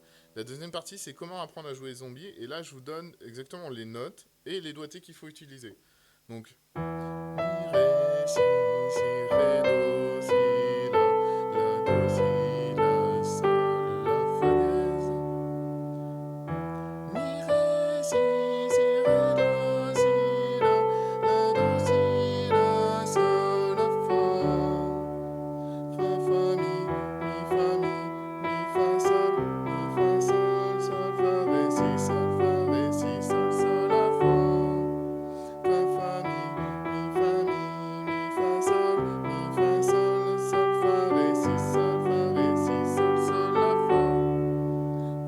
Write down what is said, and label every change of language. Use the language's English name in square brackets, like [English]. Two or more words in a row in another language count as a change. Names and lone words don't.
[French] La deuxième partie, c'est comment apprendre à jouer zombie. Et là, je vous donne exactement les notes et les doigtés qu'il faut utiliser. Donc, mi, ré, si, ré, do, si, la, do, si, la, sol, la, fa dièse. Mi, ré, si, ré, do, si, la, do, si, la, sol, la, fa. Fa, mi, fa, sol, fa, ré, si, sol, la, fa. Fa, mi, fa, sol, fa, ré, si, sol, la, fa.